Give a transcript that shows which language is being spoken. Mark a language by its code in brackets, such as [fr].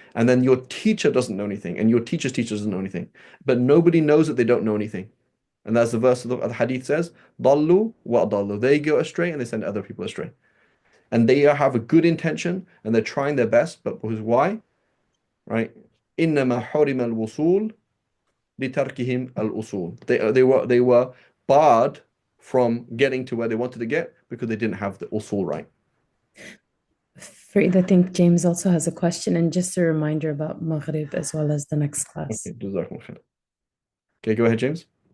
[en] And then your teacher doesn't know anything, and your teacher's teacher doesn't know anything. But nobody knows that they don't know anything. And that's the verse of the hadith says, [ar] Dallu wa dallu. [en] They go astray and they send other people astray. And they have a good intention and they're trying their best, but why? Right? [ar] إنما حرم الوصول لتركهم الأصول. [en] They were barred from getting to where they wanted to get because they didn't have the usul right. Farid, I think James also has a question, and just a reminder about Maghrib as well as the next class. Okay, jazakumullah khair. Okay, go ahead, James.